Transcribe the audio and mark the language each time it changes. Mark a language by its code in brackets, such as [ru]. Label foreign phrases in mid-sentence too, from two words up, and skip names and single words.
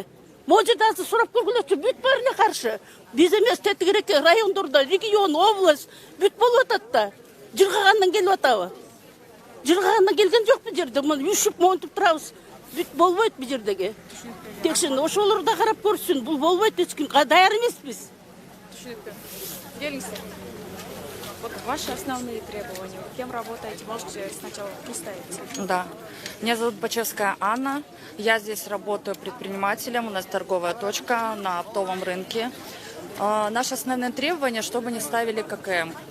[ky] Могу жерде азыр сурап көргүлөчү бүт баары эле каршы. Биз эмес тетигирээк райондордо, регион, область бүт болуп атат да. Жыргагандан келип атабы? Жыргагандан келген жок бул жерде. Мына үшүп монтуп турабыз. Бүт болбойт бул жердеги. Текшин ошолор да карап көрсүн. Бул болбойт эч ким. Даяр эмеспиз. Түшүнүктүү. Келиңиздер. [ru] Вот ваши основные требования. Кем работаете? Можете сначала представиться? Да. Меня зовут Бачевская Анна. Я здесь работаю предпринимателем. У нас торговая точка на оптовом рынке. Наши основные требования, чтобы не ставили ККМ.